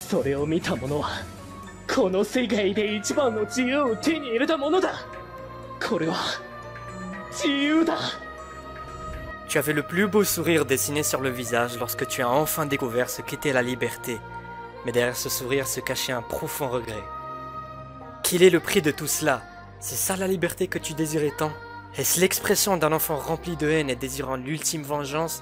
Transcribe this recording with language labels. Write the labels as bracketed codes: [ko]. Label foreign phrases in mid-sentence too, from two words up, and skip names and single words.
[ja] それを見た者はこの世界で一番の自由を手に入れたものだ。これは自由だ。 [fr] Tu avais le plus beau sourire dessiné sur le visage lorsque tu as enfin découvert ce qu'était la liberté. Mais derrière ce sourire se cachait un profond regret. Quel est le prix de tout cela? C'est ça la liberté que tu désirais tant? Est-ce l'expression d'un enfant rempli de haine et désirant l'ultime vengeance?